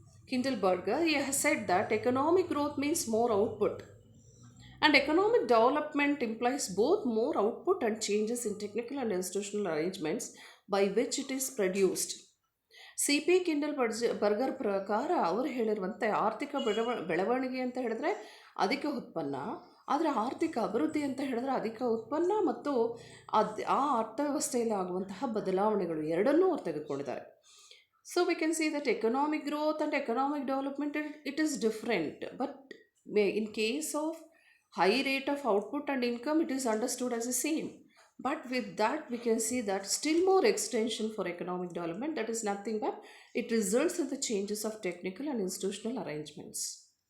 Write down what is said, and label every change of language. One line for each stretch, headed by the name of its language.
English: Kindleberger, he has said that economic growth means more output, and economic development implies both more output and changes in technical and institutional arrangements by which it is produced. C.P.
Kannada: Kindleberger ಪ್ರಕಾರ ಅವರು ಹೇಳಿರುವಂತೆ ಆರ್ಥಿಕ ಬೆಳವಣಿಗೆ ಅಂತ ಹೇಳಿದ್ರೆ ಅಧಿಕ ಉತ್ಪನ್ನ, ಆದರೆ ಆರ್ಥಿಕ ಅಭಿವೃದ್ಧಿ ಅಂತ ಹೇಳಿದ್ರೆ ಅಧಿಕ ಉತ್ಪನ್ನ ಮತ್ತು ಆ ಅರ್ಥವ್ಯವಸ್ಥೆಯಲ್ಲಿ ಆಗುವಂತಹ ಬದಲಾವಣೆಗಳು ಎರಡನ್ನೂ ಅವ್ರು ತೆಗೆದುಕೊಂಡಿದ್ದಾರೆ.
English: So we can see that economic growth and economic development, it is different, but in case of high rate of output and income, it is understood as the same. But with that, we can see that still more extension for economic development, that is nothing but it results in the changes of technical and institutional arrangements.